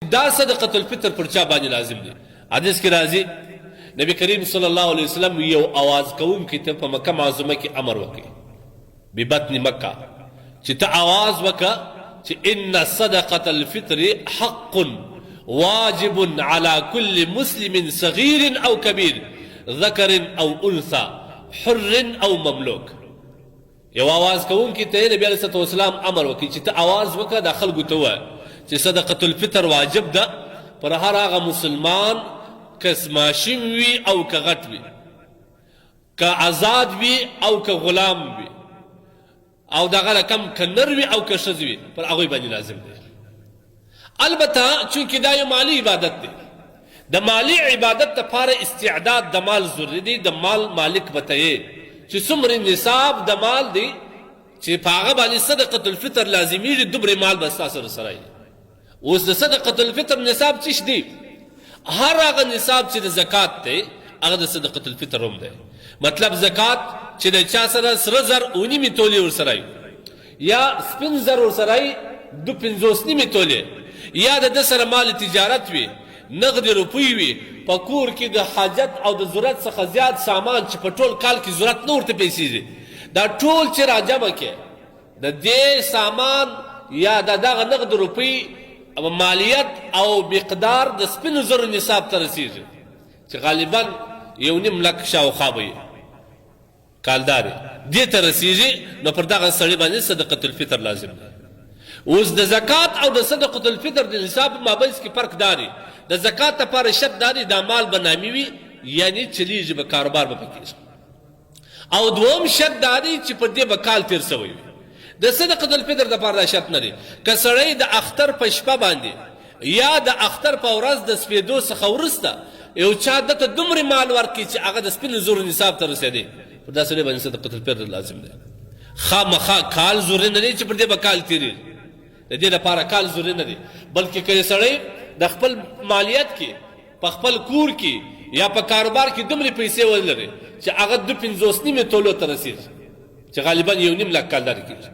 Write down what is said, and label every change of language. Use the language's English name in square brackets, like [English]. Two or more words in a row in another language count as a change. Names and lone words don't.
[Pashto] دا صدقة الفطر پر چا باندې لازم دی. حدیث کې راځي نبی کریم [Arabic] صلی الله علیه وسلم [Pashto] یو आवाज کوونکی ته په مکه معظمه کې امر وکړي [Arabic] ببطن مکه [Pashto] چې ته आवाज وکړه چې [Arabic] ان صدقة الفطر حق واجب على كل مسلم صغير او كبير ذكر او انثى حر او مملوک. [Pashto] یو आवाज کوونکی ته نبی [Arabic] علیه الصلاه والسلام [Pashto] امر وکړي چې ته आवाज وکړه د خلکو ته وایه چې صدقة الفطر واجب ده پر هر هغه مسلمان که ماشوم وي او که غټ وي، که آزاد وي او که غلام وي، او دغه رقم که نر وي او که ښځه وي، پر هغوی باندې لازم دی. البته چونکې دا یو مالی عبادت دی، د مالی عبادت لپاره استعداد د مال ضروري دی. د مال مالک به ته یې چې څومره نصاب د مال دی چې په هغه باندې صدقة الفطر لازمیږي، دومره مال به ستا سره وي. اوس د صدقة الفطر نصاب څه دی؟ هر هغه نصاب چې د زکات دی هغه د صدقة الفطر هم دی. مطلب زکات چې د چا سره سره زر 9.5 تولې ورسره وي، یا سپین زر ورسره وي 2.5 تولې، یا د ده سره مال تجارت وي، نغد روپۍ وي، په کور کې د حاجت او د ضرورت څخه زیات سامان چې په ټول کال کې ضرورت نه ورته پیسې دي، دا ټول چې راجمع کړې د دې سامان یا د دغه نغد روپۍ مالیت او مقدار د سپینو زرو نصاب ته رسیږي چې غالبا 1.5 لک شاوخوا به وي کالدار دې ته رسیږي. نو پر دغه سړي باندې صدقة الفطر لازم دی. اوس د زکات او د صدقة الفطر د نصاب مابینځ کې فرق داري. د زکات لپاره شرط داري دا مال به نامي وي، یعنی چلیږي به کاروبار به پکې، او دوم شرط داري چې په دې به کال تېر سوی وي. د صدقة الفطر دپاره دا شرط نه دی که سړی د اختر په شپه باندې یا د اختر په ورځ د سپېدو څخه وروسته یو چا دته دومره مال ورکړي چې هغه د سپینو زرو نصاب ته رسېدی، پر دا سړي باندې صدقة الفطر لازم دی. خامخا کال ضروري نه دی چې پر دې به کال تېرېږي، د دې لپاره کال ضروري نه دی، بلکې که سړی د خپل مالیت کې په خپل کور کې یا په کاروبار کې دومره پیسې ولري چې هغه 2.5 تولو ته رسېږي چې غالبا 1.5 لک کال لري کېږي.